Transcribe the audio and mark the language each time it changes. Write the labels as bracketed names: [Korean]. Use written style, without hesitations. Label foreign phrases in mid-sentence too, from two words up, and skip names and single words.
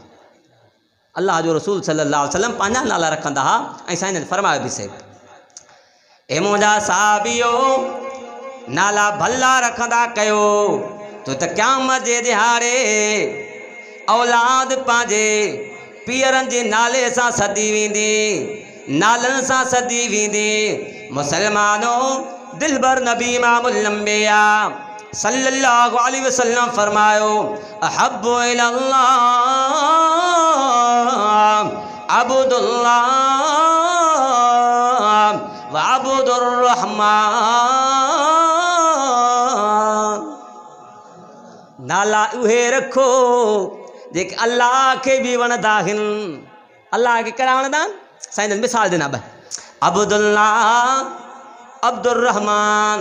[Sindhi] अल्लाह जो रसूल [Arabic] صلى الله عليه وسلم [Sindhi] पंहिंजा नाला रखंदा हुआ ऐं साईं जन फरमायो बि सही, ए मुंहिंजा साहबियो नाला भला रखंदा कयो तो त क़यामत जे दिहाड़े औलाद पंहिंजे पीअरनि जे नाले सां सदी वेंदी, नालनि सां सदी वेंदी। मुसलमानों दिलबर नबी [Arabic] إمام الأنبياء صلى الله عليه وسلم [Sindhi] फरमायो [Arabic] أحب إلى الله عبد الله وعبد الرحمن. [Sindhi] नाला उहे रखो जेके अल्लाह के भी वणंदा आहिनि। अल्लाह के कहिड़ा वणंदा आहिनि? साईं जन मिसाल ॾिना ॿ, अब्दुल्लाह अब्दुर रहमान।